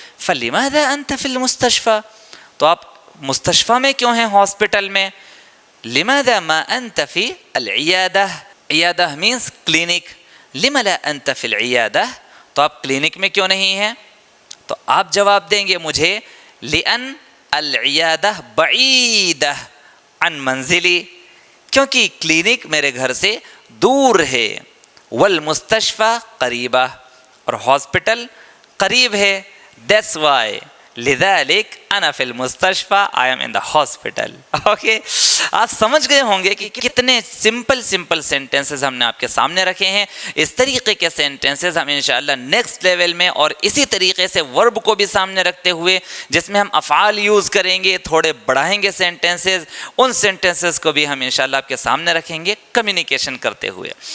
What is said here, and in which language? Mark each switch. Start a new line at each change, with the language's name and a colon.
Arabic: فلماذا انت في المستشفى،
Urdu: تو آپ مستشفیٰ میں کیوں ہیں، ہاسپٹل میں؟
Arabic: لماذا ما انت في العیادہ،
Urdu: عیادہ
English: means clinic،
Arabic: لما لا انت في العیادہ،
Urdu: تو آپ کلینک میں کیوں نہیں ہیں؟ تو آپ جواب دیں گے مجھے
Arabic: لأن العیادہ بعیدہ عن منزلی،
Urdu: کیونکہ کلینک میرے گھر سے دور ہے.
Arabic: والمستشفى قریبہ،
Urdu: اور ہاسپٹل قریب ہے.
English: that's why
Arabic: لذلك انا في المستشفى،
English: I am in the hospital.
Urdu: Okay, آپ سمجھ گئے ہوں گے کہ کتنے سمپل سینٹنسز ہم نے آپ کے سامنے رکھے ہیں. اس طریقے کے سینٹنسز ہم انشاءاللہ نیکسٹ لیول میں اور اسی طریقے سے ورب کو بھی سامنے رکھتے ہوئے جس میں ہم افعال یوز کریں گے، تھوڑے بڑھائیں گے سینٹنسز، ان سینٹنسز کو بھی ہم انشاءاللہ آپ کے سامنے رکھیں گے کمیونیکیشن کرتے ہوئے.